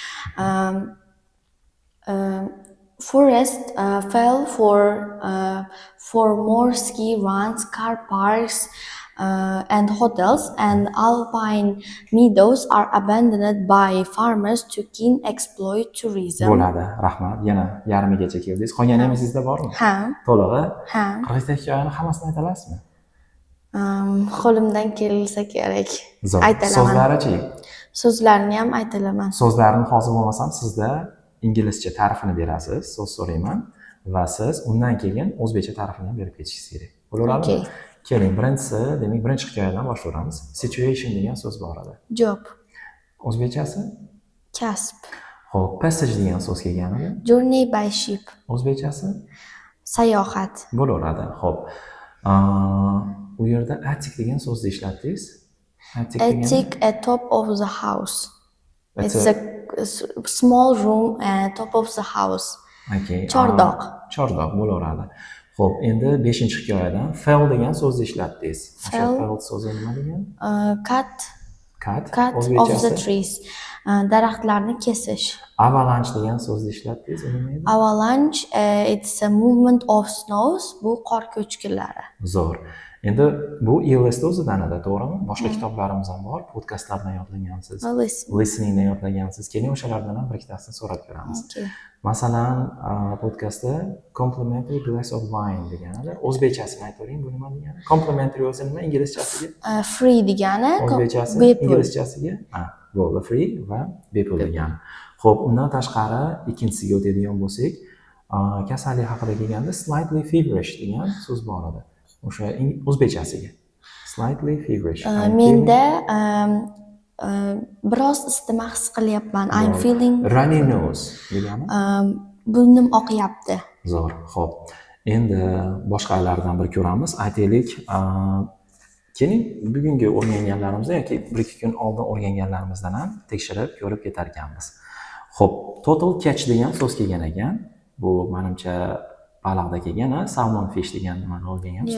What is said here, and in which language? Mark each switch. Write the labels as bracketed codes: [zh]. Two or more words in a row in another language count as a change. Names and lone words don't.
[en] Forest fell for more ski runs, car parks, and hotels, and alpine meadows are abandoned by farmers to keen exploit tourism. [uz] Bo'ladi, rahmat. Yana yarmigacha keldingiz. Qolgani ham sizda bormi? Ha. To'lig'i? Ha. 40 ta hikoyani hammasini ayta olasizmi? Qo'limdan kelsa kerak. Aytalaman. So'zlarichi? So'zlarni ham aytalaman. So'zlarni hozir bo'lmasam sizda inglizcha ta'rifini berasiz, so'z so'rayman va siz undan keyin o'zbekcha ta'rifini ham berib ketishingiz kerak. Bo'laveradimi? Okay. Keling, birinchi hikoyadan boshlaymiz. Situation degan so'z bor edi. Job. O'zbekchasi? Kasb. Xo'p, passage degan so'z kelgan edi. [en] Journey by ship. [uz] O'zbekchasi? Sayohat. Bo'laveradi. Xo'p. U yerda attic degan so'zni ishlatdingiz. [en] Attic at top of the house. It's a small room at top of the house. [uz] Okay. Chordoq. Chordoq bo'laveradi. Xo'p, endi 5-hikoyadan fell degan so'zni ishlatdingiz. Fell so'zi nima degan? [en] Cut of the trees. [uz] Daraxtlarni kesish. Avalanche degan so'zni ishlatdingiz. U nima edi? [en] Avalanche it's a movement of snows. [uz] Bu qor ko'chkilari. Zo'r. Endi bu iOSda o'zidan edi, to'g'rimi? Boshqa kitoblarimiz ham bor, podkastlardan yodlagansiz, listeningdan yodlagansiz. Keling, o'shalardan ham bir ikkitasini so'rab ko'ramiz. Okay. Masalan, podkastda [en] complimentary glass of wine [uz] degani, o'zbekchasini aytavering, bu nima degani? Complimentary o'zi nima inglizchasiga? Free degani, O'zbekchasi, bepul. inglizchasiga, bo'ldi, free va bepul degani. Xo'p, undan tashqari ikkinchisiga o'tadigan bo'lsak, kasallik haqida kelganda [en] slightly feverish [uz] degan so'z bor edi. O'sha o'zbekchasiga. [en] Slightly feverish. [uz] Menda biroz isitma his qilyapman. [en] I'm feeling runny nose [uz] degani. burnim oqyapti. Zo'r. Xo'p. Endi boshqalardan bir ko'ramiz. Aytaylik, keling bugungi o'rganganlarimizdan yoki 1-2 kun oldin o'rganganlarimizdan ham tekshirib ko'rib ketar ekanmiz. Xo'p, [en] total catch [uz] degan so'z kelgan ekan. Bu menimcha baliqda kelgan, [en] salmon fish [uz] degan nimani olganmiz.